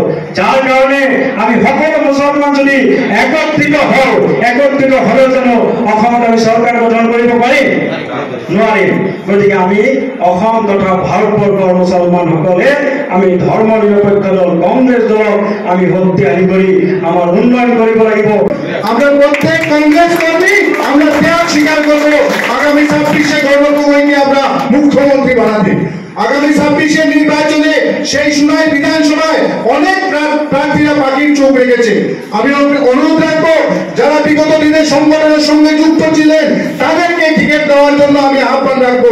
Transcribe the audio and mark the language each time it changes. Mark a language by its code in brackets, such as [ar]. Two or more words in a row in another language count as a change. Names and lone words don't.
[as] যাৰ কাৰণে আমি সকলো মুছলমান যদি একত্ৰিত হওঁ, একত্ৰিত হ'লে জানো অসমত আমি চৰকাৰ গঠন কৰিব পাৰিম? নোৱাৰে। গতিকে আমি অসম তথা ভাৰতবৰ্ষৰ মুছলমানসকলে আমি ধৰ্ম নিৰপেক্ষ দল কংগ্ৰেছ দলক আমি শক্তিশালী কৰি আমাৰ উন্নয়ন কৰিব লাগিব। [bn] আমরা প্রত্যেক কংগ্রেস কর্মী আমরা ত্যাগ স্বীকার করব আগামী 26-এ গণপ্রজাতন্ত্রী আমরা মুখ্যমন্ত্রী বানাতে। আগামী 26-এর নির্বাচনে সেই সময় বিধানসভায় অনেক প্রার্থীরা পাখির চোখ রেখেছে। আমি অনুরোধ রাখবো যারা বিগত দিনে সংগঠনের সঙ্গে যুক্ত ছিলেন তাদেরকে টিকিট দেওয়ার জন্য আমি আহ্বান রাখবো।